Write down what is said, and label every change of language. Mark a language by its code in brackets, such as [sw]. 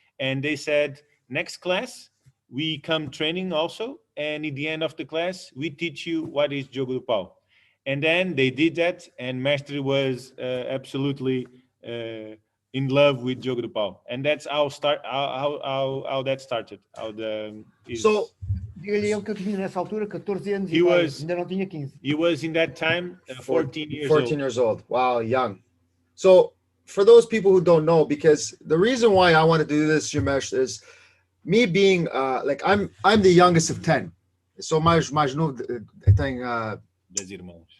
[en] And they said, next class, we come training also. And at the end of the class, we teach you what is Jogo do Pau. And then they did that. And Mestre was absolutely in love with Jogo do Pau. And that's how that started. [pt] So, diga-lhe ele que eu tinha nessa altura 14 anos e ainda não tinha 15. [en] He was in that time 14 years 14 old. years old. Wow, young. So for those people who don't know, because the reason why I want to do this, Jamesh, is me being like I'm the youngest of 10. [pt] So mais novo tem 10 irmãos.